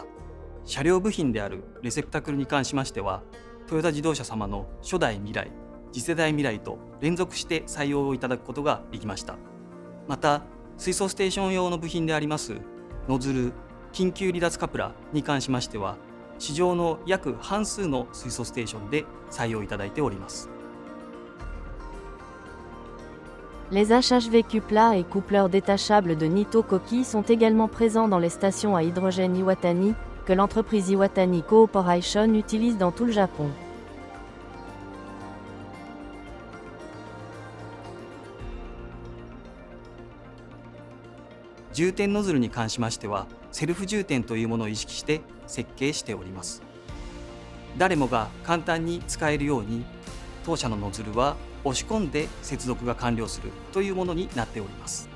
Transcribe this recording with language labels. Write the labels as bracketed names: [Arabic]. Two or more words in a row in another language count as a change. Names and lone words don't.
[Japanese] 車両部品であるレセプタクルに関しましては、トヨタ自動車様の初代未来、次世代未来と連続して採用をいただくことができました。また水素ステーション用の部品でありますノズル、緊急離脱カプラに関しましては、市場の約半数の水素ステーションで採用いただいております。 [French] Les HHV Cupla et coupleurs détachables de Nitto Koki sont également présents dans les stations à hydrogène Iwatani, que l'entreprise Iwatani Corporation utilise dans tout le Japon. [Japanese] 充填ノズルに関しましては、セルフ充填というものを意識して設計しております。誰もが簡単に使えるように、当社のノズルは押し込んで接続が完了するというものになっております。